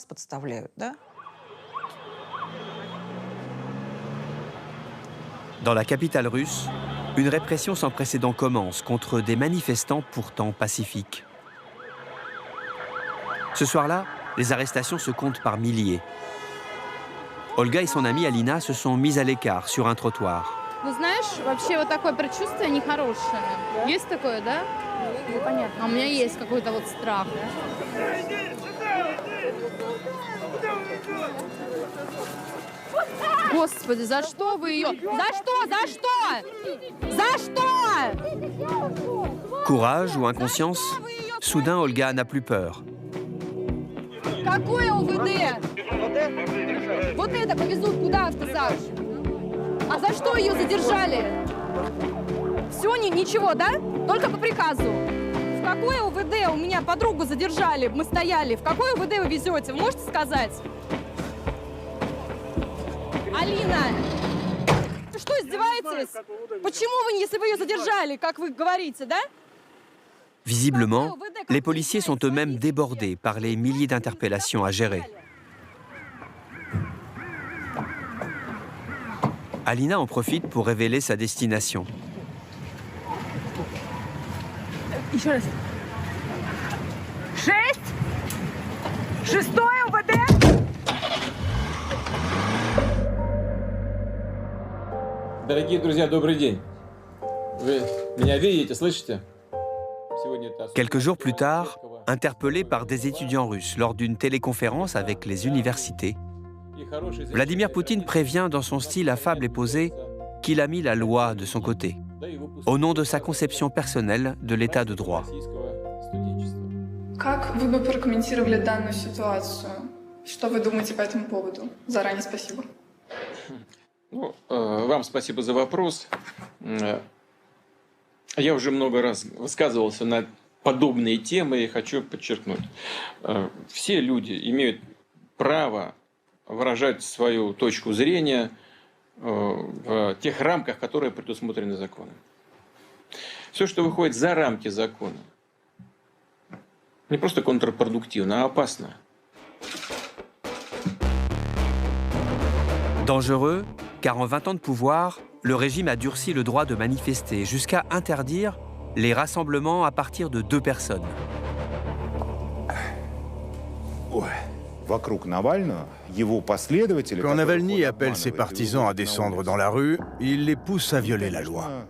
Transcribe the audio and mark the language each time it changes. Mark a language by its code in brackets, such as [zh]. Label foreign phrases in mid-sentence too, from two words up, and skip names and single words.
[fr] Dans la capitale russe, une répression sans précédent commence contre des manifestants pourtant pacifiques. Ce soir-là, les arrestations se comptent par milliers. Olga et son amie Alina se sont mises à l'écart sur un trottoir. [ru] Ну, знаешь, вообще вот такое предчувствие нехорошее. Есть такое, да? Непонятно. А у меня есть какой-то вот страх. Господи, за что вы ее? За что? За что? За что? [fr] Courage ou inconscience, soudain Olga n'a plus peur. [ru] Какое ОВД? Вот это повезут куда, сказал? А за что ее задержали? Все, ничего, да? Только по приказу. В какое ОВД? У меня подругу задержали, мы стояли. В какое ОВД вы везете? Вы можете сказать? Алина, вы что, издеваетесь? Почему вы, если вы ее задержали, как вы говорите, да? [fr] Visiblement, les policiers sont eux-mêmes débordés par les milliers d'interpellations à gérer. Alina en profite pour révéler sa destination. [ru] Еще раз. 6? 6-е ОВД? Дорогие друзья, добрый день. Вы меня видите, слышите? [fr] Quelques jours plus tard, interpellé par des étudiants russes lors d'une téléconférence avec les universités, Vladimir Poutine prévient dans son style affable et posé qu'il a mis la loi de son côté, au nom de sa conception personnelle de l'état de droit. [ru] Как вы бы прокомментировали данную ситуацию? Что вы думаете по этому поводу? Заранее спасибо. Вам спасибо за вопрос. Я уже много раз высказывался на подобные темы и хочу подчеркнуть. Все люди имеют право выражать свою точку зрения в тех рамках, которые предусмотрены законом. Все, что выходит за рамки закона, не просто контрпродуктивно, а опасно. [fr] Dangereux, car en 20 ans de pouvoir, le régime a durci le droit de manifester jusqu'à interdire les rassemblements à partir de 2 personnes. Quand Navalny appelle ses partisans à descendre dans la rue, il les pousse à violer la loi.